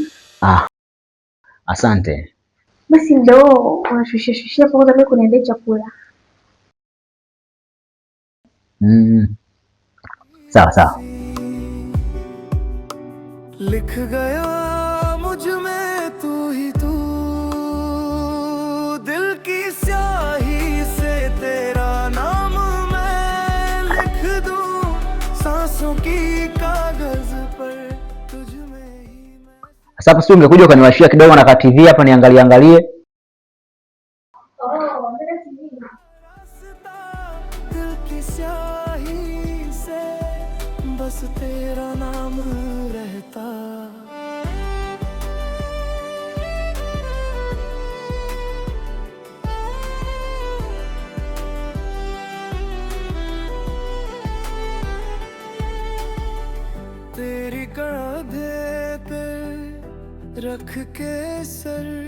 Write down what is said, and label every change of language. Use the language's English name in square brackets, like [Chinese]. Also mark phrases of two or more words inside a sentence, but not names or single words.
[Swahili] Asante. Basi ndio unashushia kwa sababu kuniendea chakula. Sawa sawa. [Hindi] लिख गया मुझ में तू ही तू, दिल की स्याही से तेरा नाम मैं लिख दूं, सांसों की कागज पर तुझ में ही मैं. [Swahili] Sasa sio ungekuja ukaniwashia kidogo na TV hapa niangalie angalie. [Hindi] दिल की स्याही से बस तेरा नाम रहता. तेरी कंधे पे रख के सर